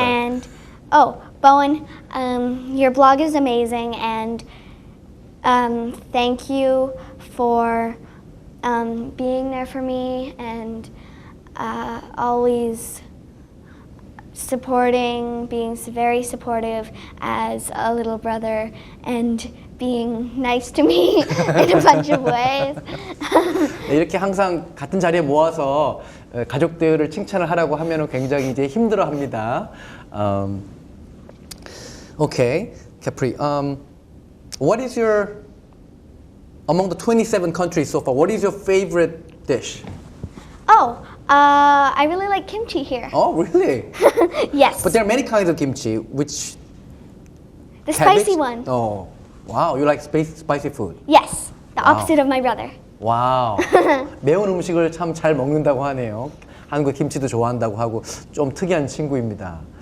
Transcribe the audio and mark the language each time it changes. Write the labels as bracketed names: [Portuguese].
[English] And Bowen, your blog is amazing, and thank you for being there for me and always supporting, being very supportive as a little brother, and being nice to me in a bunch of ways. [Korean] 네, 이렇게 항상 같은 자리에 모아서 가족들을 칭찬을 하라고 하면은 굉장히 이제 힘들어합니다. [English] Okay, Capri. What is your among the 27 countries so far? What is your favorite dish? I really like kimchi here. Oh, really? Yes. But there are many kinds of kimchi. Which? The cabbage? spicy one. Oh, wow! You like spicy food? Yes, the opposite of my brother. [Korean] 와우. 매운 음식을 참 잘 먹는다고 하네요. 한국 김치도 좋아한다고 하고 좀 특이한 친구입니다.